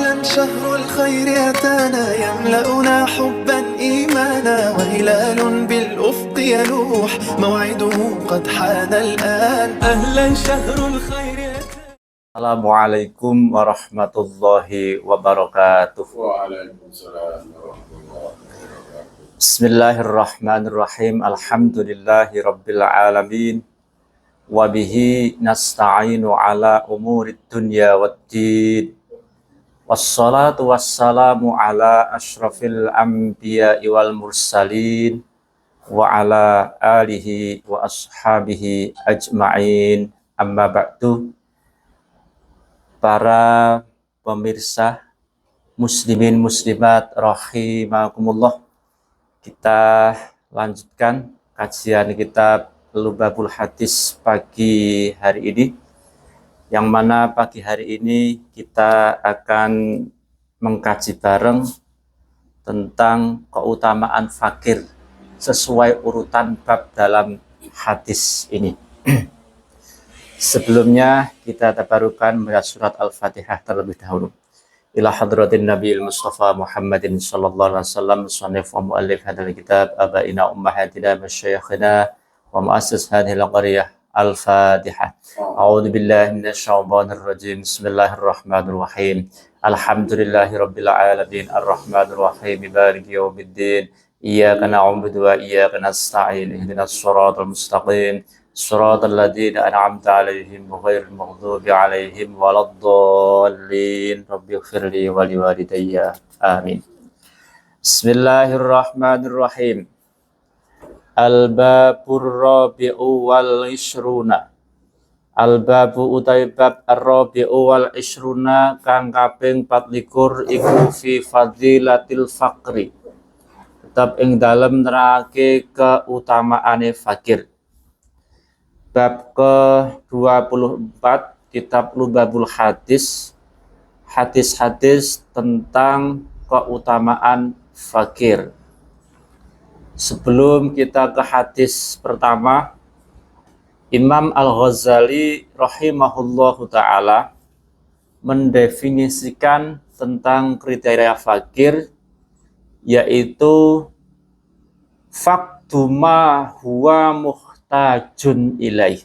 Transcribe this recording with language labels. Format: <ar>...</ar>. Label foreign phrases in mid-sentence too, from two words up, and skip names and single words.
<ar>شهر الخير أتانا يملأنا حبا إيمانا وهلال بالأفق يلوح موعده قد حان الآن أهلا شهر الخير أتانا. السلام عليكم ورحمة الله وبركاته. وعليكم السلام ورحمة الله وبركاته. بسم الله الرحمن الرحيم. الحمد لله رب العالمين. وبه نستعين على أمور الدنيا والدين. والصلاة والسلام على أشرف الأنبياء والمرسلين وعلى آله وأصحابه أجمعين. أما بعد.</ar> <id>Para pemirsa</id> <ar>مسلمين مسلمات رحمكم الله,</ar> <id>kita lanjutkan kajian kitab Lubabul Hadis pagi hari ini, yang mana pagi hari ini kita akan mengkaji bareng tentang keutamaan fakir sesuai urutan bab dalam hadis ini. Sebelumnya kita tabarukan membaca surat Al-Fatihah terlebih dahulu.</id> <ar>إلى حضرة النبي المصطفى محمد صلى الله عليه وسلم، مصنف ومؤلف هذا الكتاب، آبائنا أمهاتنا مشايخنا ومؤسس هذه القرية. Al-Fatihah. أعوذ بالله من الشيطان الرجيم. بسم الله الرحمن الرحيم. الحمد لله رب العالمين الرحمن الرحيم مالك يوم الدين. إياك نعبد وإياك نستعين. اهدنا الصراط المستقيم. صراط الذين أنعمت عليهم غير المغضوب عليهم ولا الضالين. رب اغفر لي ولوالدي. Amin. بسم الله الرحمن الرحيم. الباب الرابع والعشرون. الباب utawi باب الرابع والعشرون</ar> <jv>kang kaping 24 iku</jv> <ar>في فضيلة الفقر.</ar> <jv>Tetap ing dalem nerake keutamaane fakir.</jv> <id>Bab ke-24 kitab Lubabul Hadis, hadis-hadis tentang keutamaan fakir. Sebelum kita ke hadis pertama, Imam Al-Ghazali</id> <ar>رحمه الله تعالى</ar> <id>mendefinisikan tentang kriteria fakir, yaitu</id> <ar>فكتما هو محتاج إليه.</ar>